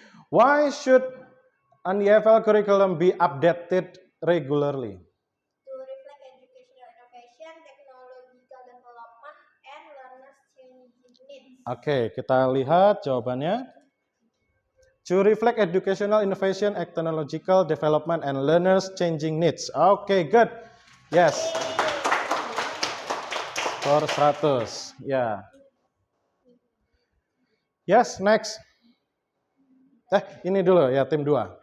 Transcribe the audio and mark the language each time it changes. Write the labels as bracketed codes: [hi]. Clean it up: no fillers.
[en] Why should an EFL curriculum be updated regularly? To reflect educational innovation, technological development, and learners' changing needs. [id] Oke, kita lihat jawabannya. [en] To reflect educational innovation, technological development, and learners' changing needs. Oke, good. Yes. [id] Skor 100. Ya. [en] Yes, next. [id] Ini dulu ya, tim 2.